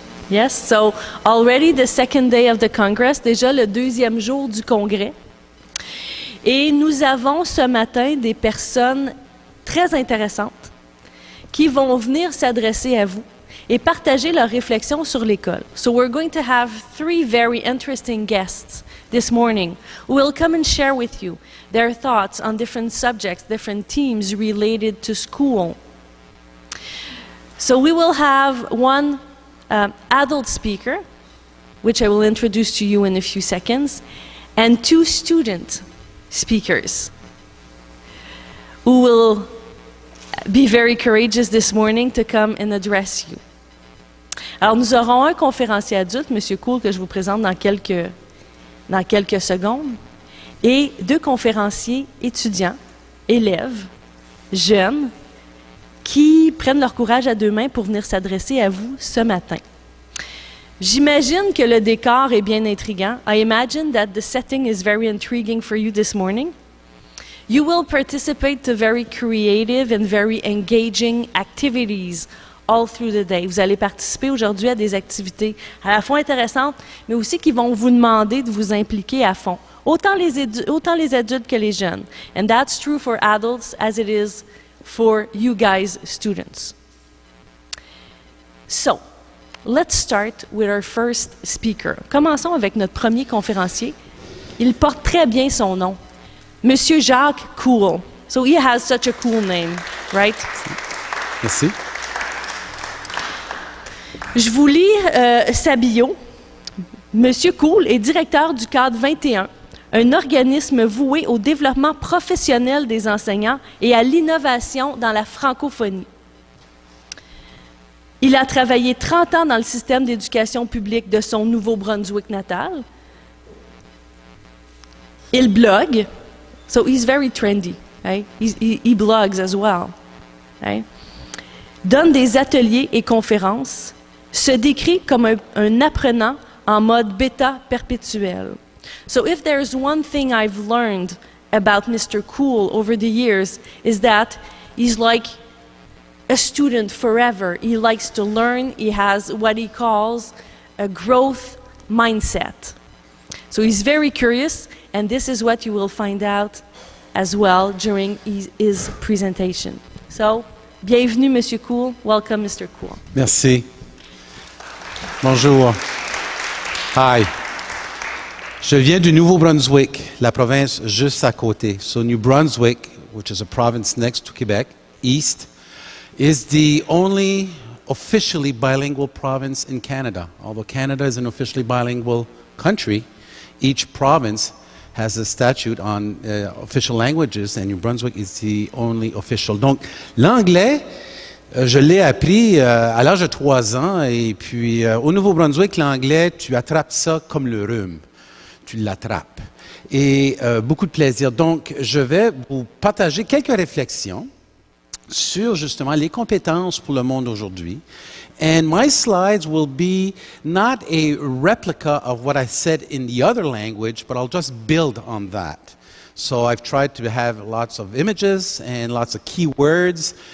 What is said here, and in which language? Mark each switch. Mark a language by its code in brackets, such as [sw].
[en] Yes, so already the second day of the Congress, [fr] déjà le deuxième jour du Congrès. Et nous avons ce matin des personnes très intéressantes qui vont venir s'adresser à vous et partager leurs réflexions sur l'école. [en] So we're going to have three very interesting guests this morning who will come and share with you their thoughts on different subjects, different themes related to school. So we will have one adult speaker, which I will introduce to you in a few seconds, and two student speakers who will be very courageous this morning to come and address you. [fr] Alors, nous aurons un conférencier adulte, M. Cool, que je vous présente dans quelques secondes, et deux conférenciers étudiants, élèves, jeunes, qui prennent leur courage à deux mains pour venir s'adresser à vous ce matin. J'imagine que le décor est bien intriguant. [en] I imagine that the setting is very intriguing for you this morning. You will participate to very creative and very engaging activities all through the day. [fr] Vous allez participer aujourd'hui à des activités à la fois intéressantes, mais aussi qui vont vous demander de vous impliquer à fond. Autant les adultes que les jeunes. [en] And that's true for adults as it is for you guys, students. So, let's start with our first speaker. [fr] Commençons avec notre premier conférencier. Il porte très bien son nom. Monsieur Jacques Cool. [en] So he has such a cool name, right? [fr] Merci. Je vous lis sa bio. Monsieur Cool est directeur du Cadre 21, un organisme voué au développement professionnel des enseignants et à l'innovation dans la francophonie. Il a travaillé 30 ans dans le système d'éducation publique de son Nouveau-Brunswick natal. Il blogue, [en] so he's very trendy, right? He blogs as well, right? [fr] Donne des ateliers et conférences, se décrit comme un apprenant en mode bêta perpétuel. [en] So if there's one thing I've learned about Mr. Cool over the years is that he's like a student forever. He likes to learn. He has what he calls a growth mindset. So he's very curious, and this is what you will find out as well during his presentation. So, [fr] bienvenue, Monsieur [en] Cool. Welcome, Mr. Cool. [fr] Merci. Bonjour. [en] Hi. [fr] Je viens du Nouveau-Brunswick, la province juste à côté. [en] So New Brunswick, which is a province next to Quebec, east, is the only officially bilingual province in Canada. Although Canada is an officially bilingual country, each province has a statute on official languages, and New Brunswick is the only official. [fr] Donc, l'anglais, je l'ai appris à l'âge de 3 ans, et puis au Nouveau-Brunswick, l'anglais, tu attrapes ça comme le rhume. Tu l'attrapes. Et beaucoup de plaisir. Donc, je vais vous partager quelques réflexions sur justement les compétences pour le monde aujourd'hui. [en] And my slides will be not a replica of what I said in the other language, but I'll just build on that. So I've tried to have lots of images and lots of keywords.